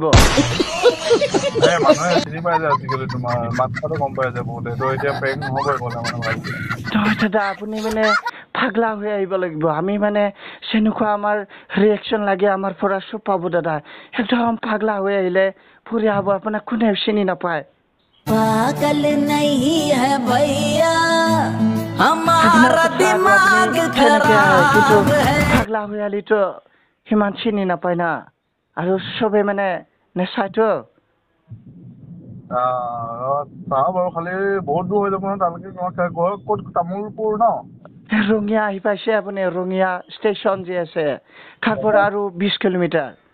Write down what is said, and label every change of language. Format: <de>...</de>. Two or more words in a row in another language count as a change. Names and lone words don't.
<as>মানুহে চিনি পাই যায় আজিকালি, তোমাৰ মাত কথাটো গম পাই যায় বহুতে। তো এতিয়া প্ৰেংক নহ'বই গ'লে মানে ভালকে। নহয় দাদা, আপুনি মানে পাগলা হৈ আহিব লাগিব। আমি মানে যেনেকুৱা আমাৰ ৰিয়েকশ্যন লাগে আমাৰ পৰা চব পাব দাদা। একদম পাগলা হৈ আহিলে ফুৰি আহব, আপোনাক কোনেও চিনি নাপায়।</as> <hi>पागल नहीं है भैया हमारा दिमाग खराब है।</hi> <as>পাগলা হৈ আহিলেতো সিমান চিনি নাপায় না, আৰু চবে মানে নেচায়তো। চাওঁ বাৰু, খালি বহুত দূৰ হৈ যাব নহয় তালৈকে। তোমাৰ ঘৰ ক'ত? তামোলপুৰ ন? ৰঙিয়া আহি পাইছে আপুনি? ৰঙিয়া ষ্টেচন যে আছে তাৰ পৰা আৰু 20 কিলোমিটাৰ।</as>